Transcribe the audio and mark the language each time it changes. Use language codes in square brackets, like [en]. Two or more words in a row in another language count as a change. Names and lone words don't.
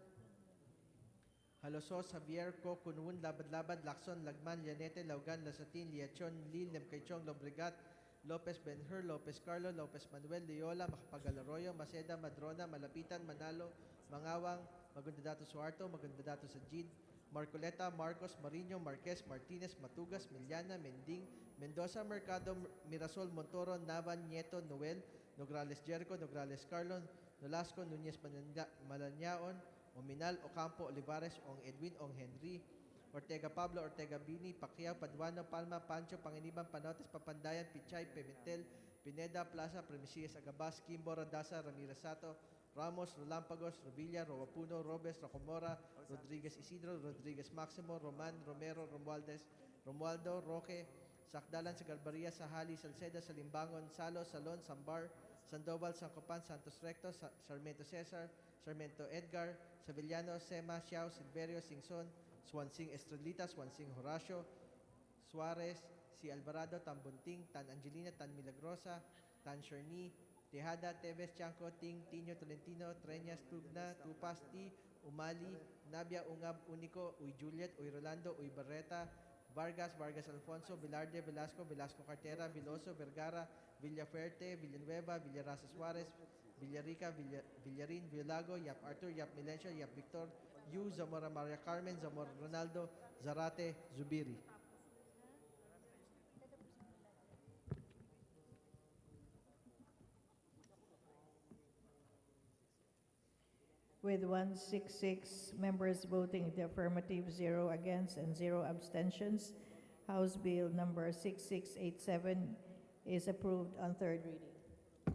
[en] Halosos, Javier, Co, Kunwun, Labad-Labad, Lacson, Lagman, Llanete, Laugan, Lasatin, Liachon, Lil, Lemcaichong, Lobregat, Lopez Benhur, Lopez Carlo, Lopez Manuel, Leola, Macapagal Arroyo, Maceda, Madrona, Malapitan, Manalo, Mangawang, Magundadato Suarto, Magundadato Sajid, Marcoleta, Marcos, Marino, Marquez, Martinez, Matugas, Miliana, Mending, Mendoza, Mercado, Mirasol, Montoro, Navan, Nieto, Noel, Nograles Jericho, Nograles Carlon, Nolasco, Nunez Malañaon, Ominal, Ocampo, Olivares, Ong Edwin, Ong Henry, Ortega Pablo, Ortega Bini, Pacquiao, Paduano, Palma, Pancho, Panginiban, Panotes, Papandayan, Pichay, Pimentel, Pineda, Plaza, Premisias, Agabas, Kimbo, Randasa, Ramirez Sato, Ramos, Rolampagos, Rovilla, Rowapuno, Robes, Rocomora, Rodriguez Isidro, Rodriguez Maximo, Roman, Romero, Romualdo, Roque, Sakdalan, Sagarbaria, Sahali, Salceda, Salimbangon, Salo, Salon, Sambar, Sandoval, Sancopan, Santos Recto, Sarmiento Cesar, Sarmiento Edgar, Sevillano, Sema, Xiao, Silverio, Singson, Swansing Estrelita, Swansing Horacio, Suarez, Si Alvarado, Tan Bunting, Tan Angelina, Tan Milagrosa, Tan Sherni, Tejada, Teves, Chanco, Ting, Tino, Tolentino, Treñas, Tugna, Tupasti, Umali, Nabia, Ungab, Unico, Uy Juliet, Uy Rolando, Uy Barreta, Vargas, Vargas Alfonso, Velarde, Velasco, Velasco Cartera, Viloso, Vergara, Villafuerte, Villanueva, Villarasa Suarez, Villarica, Villarin, Villago, Yap Arthur, Yap Milencio, Yap Victor, Yu, Zamora Maria Carmen, Zamora Ronaldo, Zarate, Zubiri. With 166 members voting in the affirmative, 0 against, and 0 abstentions, House Bill number 6687 is approved on third reading.